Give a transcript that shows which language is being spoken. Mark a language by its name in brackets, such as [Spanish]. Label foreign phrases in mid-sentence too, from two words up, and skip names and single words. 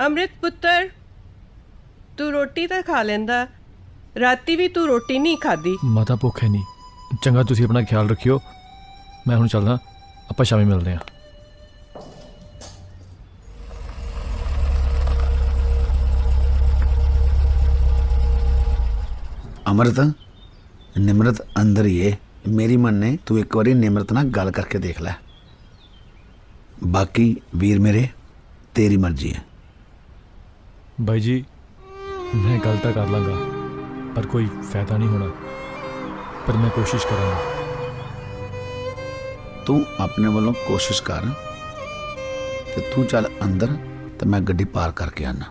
[Punjabi] ਅੰਮ੍ਰਿਤ ਪੁੱਤਰ, ਤੂੰ ਰੋਟੀ ਤਾਂ ਖਾ ਲੈਂਦਾ, ਰਾਤੀ ਵੀ ਤੂੰ ਰੋਟੀ ਨਹੀਂ ਖਾਦੀ। ਮਾਤਾ ਭੁੱਖ ਹੈ ਨਹੀਂ। ਚੰਗਾ, ਤੁਸੀਂ ਆਪਣਾ ਖਿਆਲ ਰੱਖਿਓ। ਮੈਂ ਹੁਣ ਚੱਲਦਾ, ਆਪਾਂ ਸ਼ਾਮੀ ਮਿਲਦੇ ਹਾਂ। अमृत, ਨਿਮਰਤ ਅੰਦਰ ਹੀ ਹੈ। ਮੇਰੀ ਮਨ ਨੇ ਤੂ ਇਕ ਬਾਰੀ ਨਿਮਰਤ ਨਾ ਗੱਲ ਕਰਕੇ ਦੇਖ ਲੈ। ਬਾਕੀ ਵੀਰ ਮੇਰੇ ਤੇਰੀ ਮਰਜ਼ੀ ਹੈ। ਭਾਈ ਜੀ, ਮੈਂ ਗੱਲ ਤੋ ਕਰ ਲਾਂਗਾ ਪਰ ਕੋਈ ਫ਼ਾਇਦਾ ਨਹੀਂ ਹੋਣਾ। ਪਰ ਮੈਂ ਕੋਸ਼ਿਸ਼ ਕਰੂੰਗਾ। ਤੂ ਅਪਨੇ ਵਾਲੋਂ ਕੋਸ਼ਿਸ਼ ਕਰ ਤੇ ਤੂ ਚੱਲ ਅੰਦਰ ਤੋ ਮੈਂ ਗੱਡੀ ਪਾਰ ਕਰਕੇ ਆਣਾ।